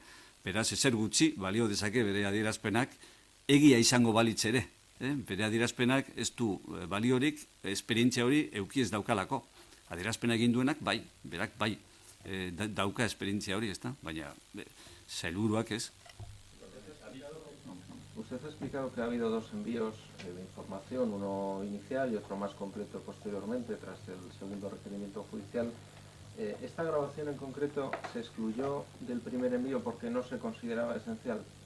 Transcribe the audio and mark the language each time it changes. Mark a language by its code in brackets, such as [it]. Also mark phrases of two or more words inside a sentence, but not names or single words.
[eu] Beraz, ezer gutxi balio dezake bere adierazpenak egia izango balitz ere. Bere adierazpenak ez du baliorik, esperientzia hori eduki ez daukalako. Adierazpena egin duenak bai, berak bai, dauka esperientzia hori, ezta? Baina sailburuak ez. [es] Usted ha explicado que ha habido dos envíos de información, uno inicial y otro más completo posteriormente, tras el segundo requerimiento judicial. ¿Esta grabación en concreto se excluyó del primer envío porque no se consideraba esencial?